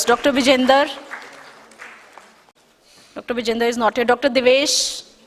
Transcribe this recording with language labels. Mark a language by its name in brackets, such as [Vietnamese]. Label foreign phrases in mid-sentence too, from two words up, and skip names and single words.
[English] Dr. Vijender. Dr. Vijender is not here. Dr. Devesh.